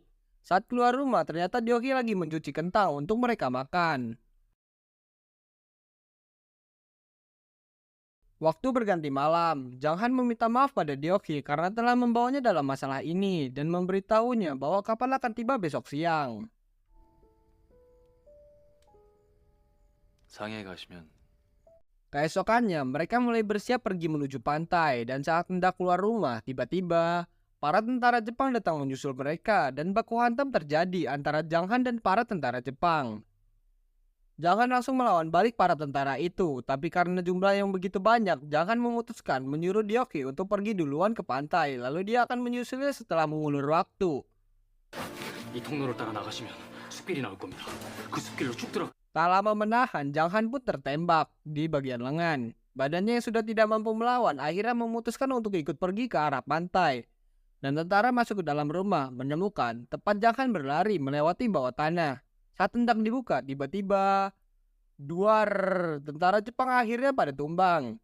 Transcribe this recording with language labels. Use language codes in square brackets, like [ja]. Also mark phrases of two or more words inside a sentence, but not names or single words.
[id] Saat keluar rumah, ternyata Diokhe lagi mencuci kentang untuk mereka makan. Waktu berganti malam, Jang Han meminta maaf pada Deokye karena telah membawanya dalam masalah ini dan memberitahunya bahwa kapal akan tiba besok siang. [ko] 상해 가시면 [id] Keesokannya, mereka mulai bersiap pergi menuju pantai dan saat hendak keluar rumah, tiba-tiba para tentara Jepang datang menyusul mereka dan baku hantam terjadi antara Jang Han dan para tentara Jepang. Jang Han langsung melawan balik para tentara itu, tapi karena jumlah yang begitu banyak, Jang Han memutuskan menyuruh Deokye untuk pergi duluan ke pantai, lalu dia akan menyusulnya setelah mengulur waktu. [ko] 이 통로를 따라 나가시면 숲길이 나올 겁니다. 그 숲길로 쭉 들어. [id] Tak lama menahan, Jang Han pun tertembak di bagian lengan. Badannya yang sudah tidak mampu melawan akhirnya memutuskan untuk ikut pergi ke arah pantai. Dan tentara masuk ke dalam rumah, menemukan tempat Jang Han berlari melewati bawah tanah. Saat hendak dibuka, tiba-tiba duar tentara Jepang akhirnya pada tumbang.